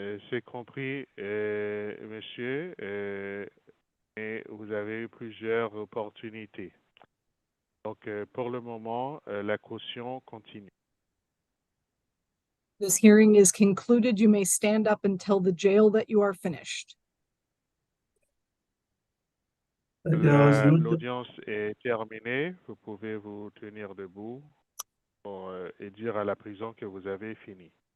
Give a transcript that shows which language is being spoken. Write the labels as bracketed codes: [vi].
[fr] C'est compris, monsieur, et vous avez eu plusieurs opportunités. Donc, pour le moment, la caution continue. [en] This hearing is concluded. You may stand up and tell the jail that you are finished. [fr] L'audience est terminée. Vous pouvez vous tenir debout et dire à la prison que vous avez fini.